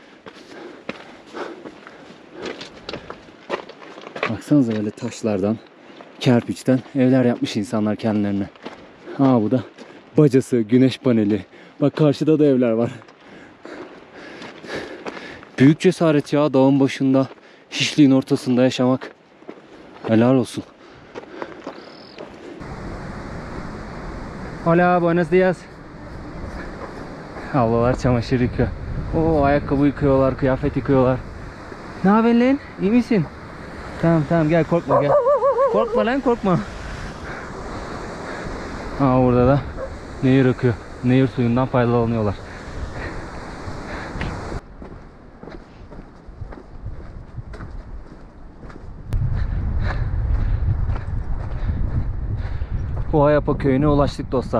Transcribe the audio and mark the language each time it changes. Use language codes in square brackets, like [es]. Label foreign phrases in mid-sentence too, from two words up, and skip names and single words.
[tr] Baksanıza böyle taşlardan, kerpiçten evler yapmış insanlar kendilerine. Ha bu da bacası, güneş paneli. Bak karşıda da evler var. Büyük cesaret ya, dağın başında, hiçliğin ortasında yaşamak. Helal olsun. [es] Hola, buenos días. [tr] Ablalar çamaşır yıkıyor. Oo, ayakkabı yıkıyorlar, kıyafet yıkıyorlar. Ne haber lan? İyi misin? Tamam tamam, gel, korkma gel. Korkma lan, korkma. Aa, burada da nehir akıyor. Nehir suyundan faydalanıyorlar. Huayapa köyüne ulaştık dostlar.